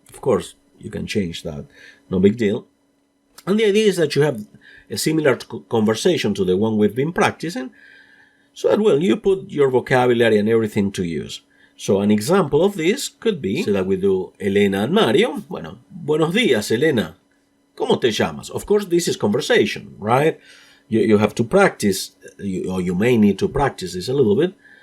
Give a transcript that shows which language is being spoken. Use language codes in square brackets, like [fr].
[en] Of course, you can change that. No big deal. And the idea is that you have a similar conversation to the one we've been practicing, so that, well, you put your vocabulary and everything to use. So an example of this could be, so that we do Elena and Mario. [es] Bueno, buenos días, Elena. ¿Cómo te llamas? [en] Of course, this is conversation, right? You have to practice, or you may need to practice this a little bit.